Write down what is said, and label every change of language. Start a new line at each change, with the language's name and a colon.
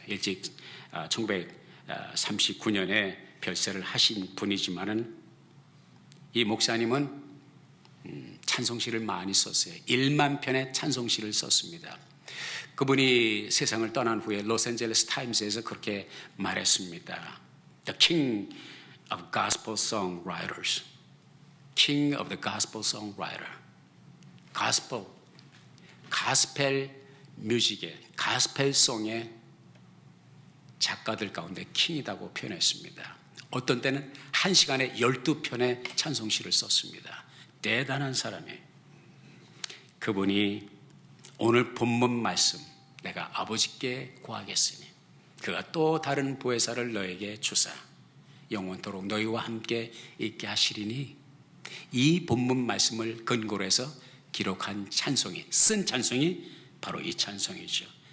Korean: 일찍 1939년에 별세를 하신 분이지만은 이 목사님은 찬송시를 많이 썼어요. 1만 편의 찬송시를 썼습니다. 그분이 세상을 떠난 후에 로스앤젤레스 타임스에서 그렇게 말했습니다.
English: The King of Gospel Songwriters. King of the Gospel Songwriter.
Korean: 가스펠 뮤직의, 가스펠송의 작가들 가운데 킹이라고 표현했습니다. 어떤 때는 1시간에 12편의 찬송시를 썼습니다. 대단한 사람이에요. 그분이 오늘 본문 말씀, 내가 아버지께 구하겠으니 그가 또 다른 보혜사를 너에게 주사 영원토록 너희와 함께 있게 하시리니, 이 본문 말씀을 근거로 해서 기록한 찬송이, 쓴 찬송이 바로 이 찬송이죠.